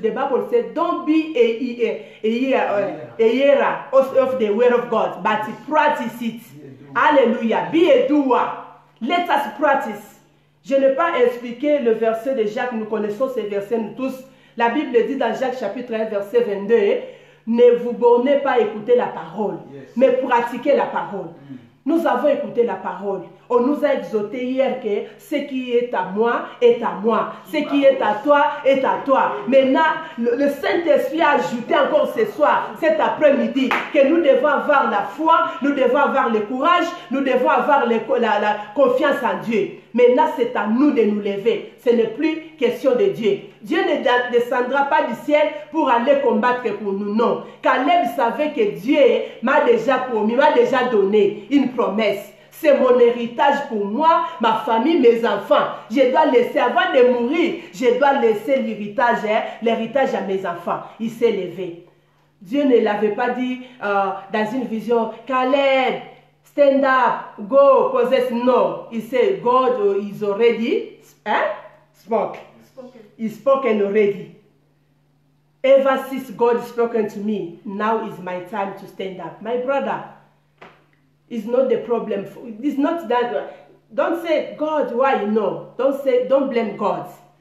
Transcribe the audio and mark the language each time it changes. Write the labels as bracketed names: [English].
[English] The Bible says, don't be a hearer of the word of God, but practice it. Hallelujah. Be a doer. Let us practice. [French] Je n'ai pas expliqué le verset de Jacques, nous connaissons ces versets nous tous. La Bible dit dans Jacques chapitre 1 verset 22, ne vous bornez pas à écouter la parole, mais pratiquez la parole. Nous avons écouté la parole. On nous a exhorté hier que ce qui est à moi est à moi. Ce qui est à toi est à toi. Maintenant, le Saint-Esprit a ajouté encore ce soir, cet après-midi, que nous devons avoir la foi, nous devons avoir le courage, nous devons avoir la confiance en Dieu. Maintenant, c'est à nous de nous lever. Ce n'est plus question de Dieu. Dieu ne descendra pas du ciel pour aller combattre pour nous, non. Caleb savait que Dieu m'a déjà promis, m'a déjà donné une promesse. C'est mon héritage pour moi, ma famille, mes enfants. Je dois laisser, avant de mourir, je dois laisser l'héritage à mes enfants. Il s'est levé. Dieu ne l'avait pas dit dans une vision, Caleb, [English] stand up, go, possess. No, he said, God is already spoken. He's spoken already. Ever since God spoken to me, now is my time to stand up. My brother, it's not the problem. It's not that. Don't say, God, why? No. Don't blame God.